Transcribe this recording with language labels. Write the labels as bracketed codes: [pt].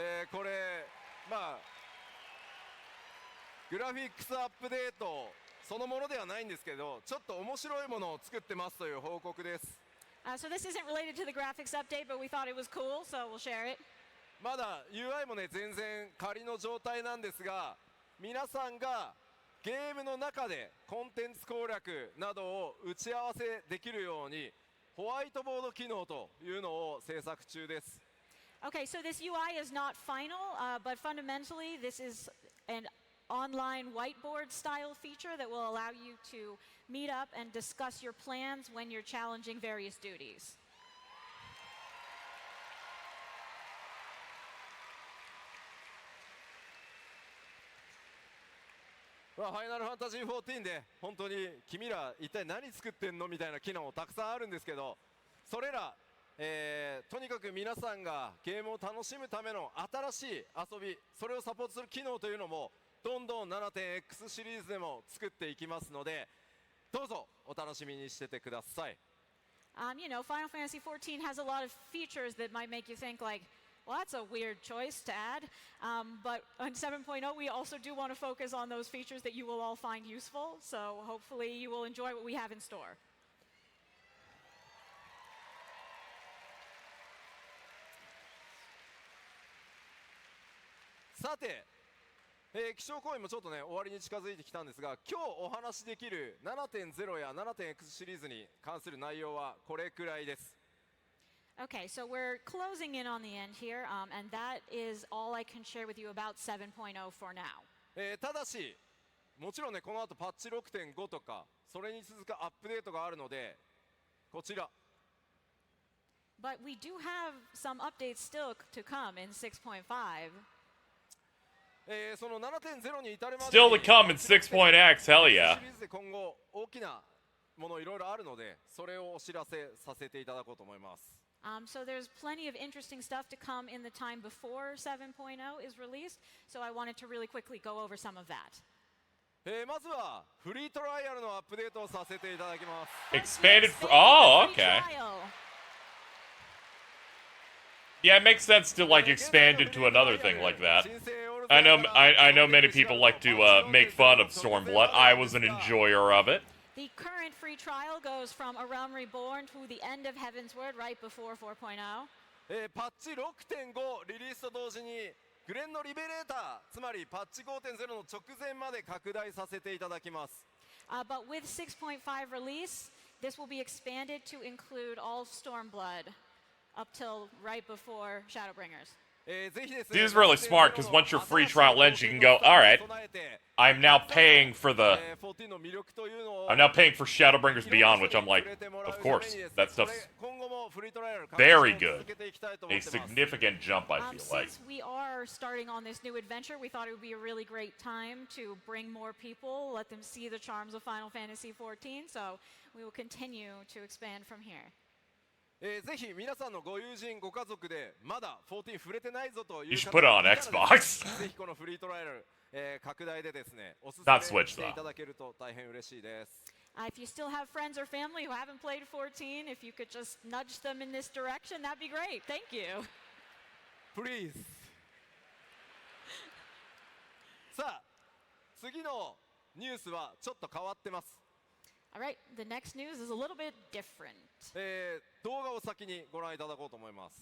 [ja] これまあグラフィックスアップデートそのものではないんですけどちょっと面白いものを作ってますという報告です。 [en] So this isn't related to the graphics update, but we thought it was cool, so we'll share it. [ja] まだ UI もね全然仮の状態なんですが皆さんがゲームの中でコンテンツ攻略などを打ち合わせできるようにホワイトボード機能というのを制作中です。 [en] Okay, so this UI is not final, but fundamentally this is an online whiteboard style feature that will allow you to meet up and discuss your plans when you're challenging various duties. [ja] ファイナルファンタジー14で本当に君ら一体何作ってんのみたいな機能たくさんあるんですけど、それら、とにかく皆さんがゲームを楽しむための新しい遊び、それをサポートする機能というのもどんどん 7.x シリーズでも作っていきますので、どうぞお楽しみにしててください。 [en] You know, Final Fantasy XIV has a lot of features that might make you think like, well, that's a weird choice to add. But on 7.0, we also do want to focus on those features that you will all find useful. So hopefully you will enjoy what we have in store. [ja] さて、気象公演もちょっとね終わりに近づいてきたんですが、今日お話しできる 7.0 や 7.x シリーズに関する内容はこれくらいです。 [en] Okay, so we're closing in on the end here, and that is all I can share with you about 7.0 for now. [ja] ただし、もちろんねこの後パッチ 6.5 とかそれに続くアップデートがあるので、こちら。 [en] But we do have some updates still to come in 6.5. [ja] その 7.0 に至るまで [en] Still to come in 6.x, hell yeah. [ja] シリーズで今後大きなものいろいろあるので、それをお知らせさせていただこうと思います。 [en] So there's plenty of interesting stuff to come in the time before 7.0 is released. So I wanted to really quickly go over some of that. [ja] まずはフリートライアルのアップデートをさせていただきます。 [en] Expanded oh, okay. Yeah, it makes sense to like expand into another thing like that. I know many people like to make fun of Stormblood. I was an enjoyer of it. The current free trial goes from A Realm Reborn to the end of Heavensward right before 4.0. [ja] パッチ 6.5 リリースと同時にグレンのリベレーター、つまりパッチ 5.0 の直前まで拡大させていただきます。 [en] But with 6.5 release, this will be expanded to include all Stormblood up till right before Shadowbringers. This is really smart because once your free trial ends, you can go, all right, I'm now paying for Shadowbringers Beyond, which I'm like, of course, that stuff's very good. A significant jump, I feel like. Since we are starting on this new adventure, we thought it would be a really great time to bring more people, let them see the charms of Final Fantasy XIV, so we will continue to expand from here. [ja] ぜひ皆さんのご友人ご家族でまだ14触れてないぞという [en] You should put it on Xbox. [ja] ぜひこのフリートライアル、拡大でですねおすすめしていただけると大変嬉しいです。 [en] If you still have friends or family who haven't played 14, if you could just nudge them in this direction, that'd be great. Thank you. Please. [ja] さあ次のニュースはちょっと変わってます。 [en] All right, the next news is a little bit different. [ja] 動画を先にご覧いただこうと思います。